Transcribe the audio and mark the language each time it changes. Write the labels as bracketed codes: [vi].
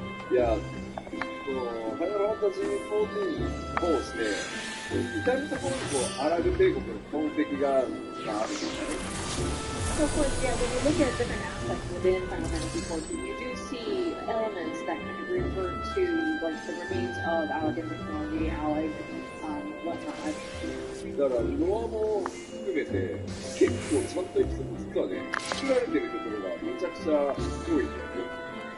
[ja] いや、その、ファイナルファンタジー14を通して、至るところにこう、アラグ帝国の痕跡があるみたいな。 [en] So of course, yeah, when you look at different aspects within Final Fantasy XIV, you do see elements that kind of refer to like the remains of Allegan technology, Alleg, whatnot. [ja] だから、ノアも含めて、結構ちゃんとエピソード実はね、作られてるところがめちゃくちゃ多いんだよね。